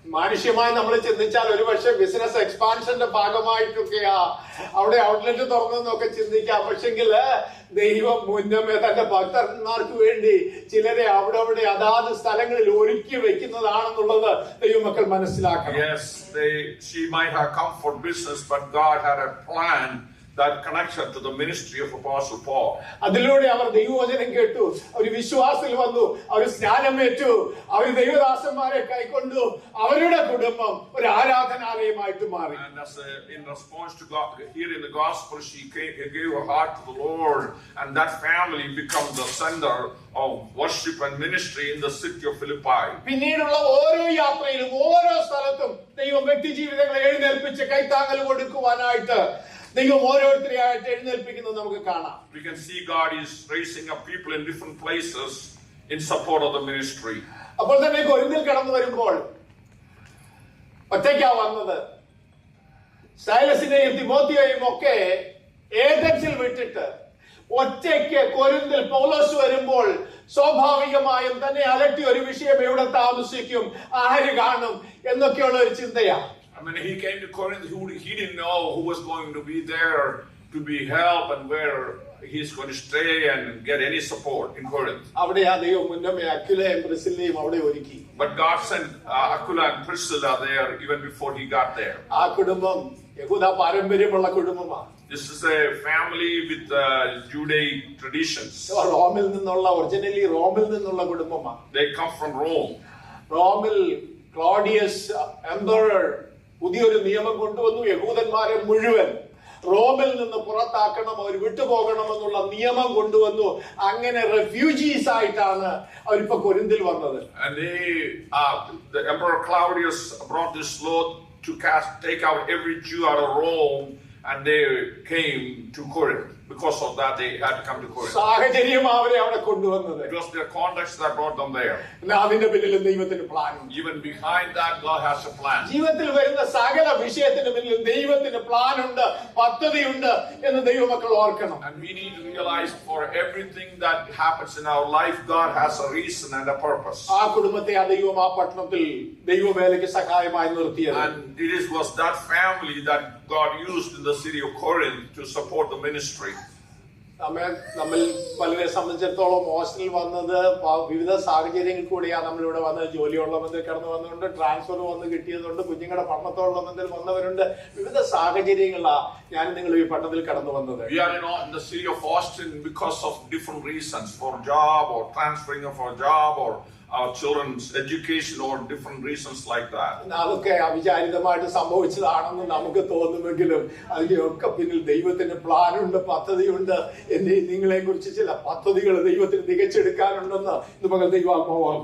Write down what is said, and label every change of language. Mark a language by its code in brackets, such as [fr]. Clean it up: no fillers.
[ml] മാനുഷ്യമായി നമ്മൾ ചിന്തിച്ചാൽ ഒരു പക്ഷേ ബിസിനസ് എക്സ്പാൻഷന്റെ ഭാഗമായിട്ടൊക്കെയാ അവിടെ ഔട്ട്ലെറ്റ് തുറന്നൊക്കെ ചിന്തിക്കാം. പക്ഷെങ്കിൽ ദൈവം മുന്നമേ തന്റെ ഭക്തന്മാർക്ക് വേണ്ടി ചിലരെ അവിടെ അതാത് സ്ഥലങ്ങളിൽ ഒരുക്കി വെക്കുന്നതാണെന്നുള്ളത് ദൈവമക്കൾ മനസ്സിലാക്കണം. [en] Yes, she might have come for business, but God had a plan that connection to the ministry of Apostle Paul. [ml] അതിലൂടെ അവർ ദൈവവചനം കേട്ടു, അവർ വിശ്വാസത്തിൽ വന്നു, അവർ സ്നാനമേറ്റു, അവർ ദൈവദാസന്മാരെ കൈക്കൊണ്ടു, അവരുടെ കുടുംബം ഒരു ആരാധനാലയമായിട്ട് മാറി. [en] And in response to God, here in the gospel, she gave her heart to the Lord, and that family became the center of worship and ministry in the city of Philippi. [ml] പിന്നീടുള്ള ഓരോ യാത്രയിലും ഓരോ സ്ഥലത്തും ദൈവം വ്യക്തി ജീവിതങ്ങളെ എഴുന്നേൽപ്പിച്ച് കൈത്താങ്ങൽ കൊടുക്കുവാനായിട്ട് ദൈവം ഓരോരുത്തരെയായിട്ട് എഴുന്നേൽപ്പിക്കുന്നത് നമുക്ക് കാണാം. [en] We can see God is raising up people in different places in support of the ministry. [ml] അപ്പോൾ തന്നെ കൊരിന്തിൽ കടന്നു വരുമ്പോൾ ഒറ്റയ്ക്കാ വന്നത്. സൈലസിനെയും തിമോത്തിയെയും ഒക്കെ ഏഥൻസിൽ വിട്ടിട്ട് ഒറ്റയ്ക്ക് കൊരിന്തിൽ പൗലോസ് വരുമ്പോൾ സ്വാഭാവികമായും തന്നെ അലട്ടി ഒരു വിഷയം, എവിടെ താമസിക്കും, ആര് കാണും എന്നൊക്കെയുള്ള ഒരു ചിന്തയാണ്. [en] I mean, he came to Corinth, he didn't know who was going to be there to be help and where he's going to stay and get any support in Corinth. [ml] അവിടെ ആ ദൈവം മുന്നമേ അക്വിലയും പ്രിസ്കില്ലയും അവിടെ ഒരുക്കി. [en] But God sent Aquila and Priscilla there even before he got there. [ml] ആ കുടുംബം യഹൂദ പാരമ്പര്യമുള്ള കുടുംബമാണ്. [en] This is a family with Judaic traditions. [ml] റോമിൽ നിന്നുള്ള ഒറിജിനലി റോമിൽ നിന്നുള്ള കുടുംബമാണ്. [en] They come from Rome. [ml] റോമിൽ ക്ലോഡിയസ് എംപറർ പുതിയൊരു നിയമം കൊണ്ടുവന്നു. യഹൂദന്മാരെ മുഴുവൻ റോമിൽ നിന്ന് പുറത്താക്കണം, അവർ വിട്ടുപോകണമെന്നുള്ള നിയമം കൊണ്ടുവന്നു. അങ്ങനെ റെഫ്യൂജീസ് ആയിട്ടാണ് അവരിപ്പോ കൊരിന്തിൽ വന്നത്. [en] And the Emperor Claudius brought this law to take out every Jew out of Rome, and they came to Corinth. Because of that, they had to come to Corinth. [ml] സാഹചര്യം അവരെ അവിടെ കൊണ്ടുവന്നത്. [en] It was their context that brought them there. [ml] അതിന്റെ പിന്നിലും ദൈവത്തിന് plan. [en] Even behind that, God has a plan. [ml] ജീവിതത്തിൽ വരുന്ന സകല വിഷയത്തിന് പിന്നിലും ദൈവത്തിന് പ്ലാൻ ഉണ്ട്, പദ്ധതിയുണ്ട് എന്ന് ദൈവമക്കൾ ഓർക്കണം. [en] And we need to realize for everything that happens in our life, God has a reason and a purpose. [ml] ആ കുടുംബത്തെ ആ ദൈവം ആ പട്ടണത്തിൽ ദൈവവേലയ്ക്ക് സഹായമായി നിർത്തിയത്. [en] And was that family that God used in the city of Corinth to support the ministry. [ml] നമ്മൾ പലരെ സംബന്ധിച്ചിടത്തോളം ഹോസ്റ്റലിൽ വന്നത് വിവിധ സാഹചര്യങ്ങളിൽ കൂടിയാണ് നമ്മളിവിടെ വന്നത്. ജോലിയുള്ള ബന്ധത്തിൽ കടന്നു വന്നതുകൊണ്ട്, ട്രാൻസ്ഫർ വന്ന് കിട്ടിയതുകൊണ്ട്, കുഞ്ഞുങ്ങളുടെ പഠനത്തോടുള്ള ബന്ധത്തിൽ വന്നവരുണ്ട്. വിവിധ സാഹചര്യങ്ങളാണ് ഞാൻ നിങ്ങൾ ഈ പട്ടണത്തിൽ കടന്നു വന്നത്. [en] We are in the city of Austin because of different reasons, for job or transferring of our job or our children's education or different reasons like that. [ml] അതൊക്കെ അവിചാരിതമായിട്ട് സംഭവിച്ചതാണെന്ന് നമുക്ക് തോന്നുമെങ്കിലും അതിലൊക്കെ പിന്നിൽ ദൈവത്തിന്റെ പ്ലാനുണ്ട്, പദ്ധതിയുണ്ട്. നിങ്ങളെ കുറിച്ച് ചില പദ്ധതികൾ ദൈവത്തിന് തികച്ചെടുക്കാനുണ്ടെന്ന് ഇന്ന് പകൽ ദൈവാത്മാവ്